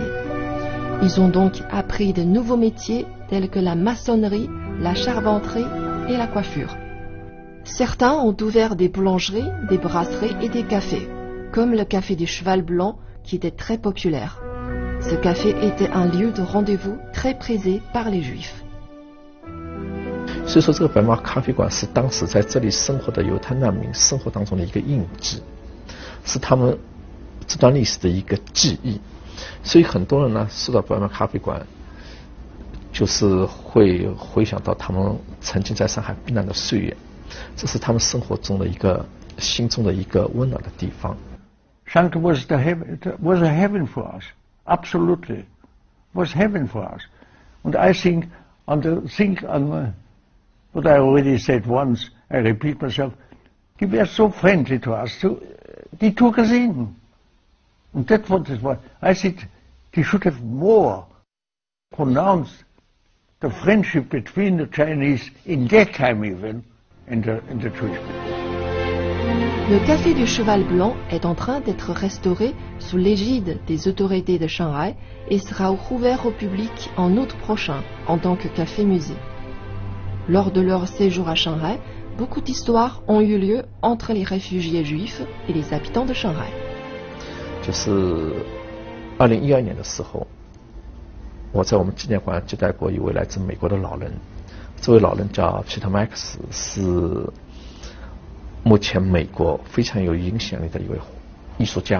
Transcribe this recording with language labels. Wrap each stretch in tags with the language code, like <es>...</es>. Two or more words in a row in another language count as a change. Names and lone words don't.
<fr>Ils ont donc appris de nouveaux métiers tels que la maçonnerie, la charpenterie et la coiffure. Certains ont ouvert des boulangeries, des brasseries et des cafés, comme le café du Cheval Blanc qui était très populaire. Ce café était un lieu de rendez-vous très prisé par les Juifs.</fr> <zh>所以说，这个白帽咖啡馆是当时在这里生活的犹太难民生活当中的一个印记，是他们这段历史的一个记忆。所以很多人呢，说到白帽咖啡馆，就是会回想到他们曾经在上海避难的岁月，这是他们生活中的一个心中的一个温暖的地方。</zh> <en>Shanghai was a heaven for us, absolutely, was heaven for us. And I think what I already said once, I repeat myself, they were so friendly to us, they took us in. And that's what is what I think they should have more pronounced the friendship between the Chinese in that time even and the Jewish people.</en> <fr>Le café du Cheval Blanc est en train d'être restauré sous l'égide des autorités de Shanghai et sera rouvert au public en août prochain en tant que café-musée. Lors de leur séjour à Shanghai, beaucoup d'histoires ont eu lieu entre les réfugiés juifs et les habitants de Shanghai.</fr> <zh>就是2012年的时候，我在我们纪念馆接待过一位来自美国的老人，这位老人叫 Peter Max， 是目前美国非常有影响力的一位艺术家。</zh>